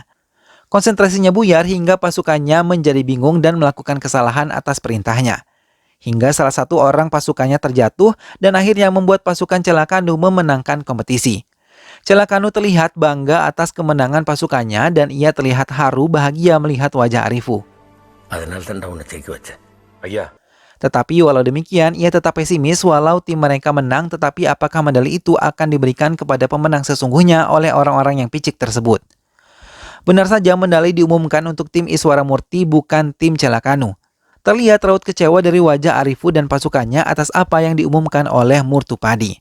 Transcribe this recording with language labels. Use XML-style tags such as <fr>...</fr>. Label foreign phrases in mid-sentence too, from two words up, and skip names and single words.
<id>Konsentrasinya buyar hingga pasukannya menjadi bingung dan melakukan kesalahan atas perintahnya. Hingga salah satu orang pasukannya terjatuh dan akhirnya membuat pasukan Celakanu memenangkan kompetisi. Celakanu terlihat bangga atas kemenangan pasukannya dan ia terlihat haru bahagia melihat wajah Arifu.</id> <ta>அதனால தான் உன்னை ஜெயிக்க வச்சேன். ஐயா,</ta> <id>Tetapi walau demikian, ia tetap pesimis walau tim mereka menang, tetapi apakah medali itu akan diberikan kepada pemenang sesungguhnya oleh orang-orang yang picik tersebut. Benar saja medali diumumkan untuk tim Iswara Murti, bukan tim Celakanu. Terlihat raut kecewa dari wajah Arifu dan pasukannya atas apa yang diumumkan oleh Murtupadi.</id>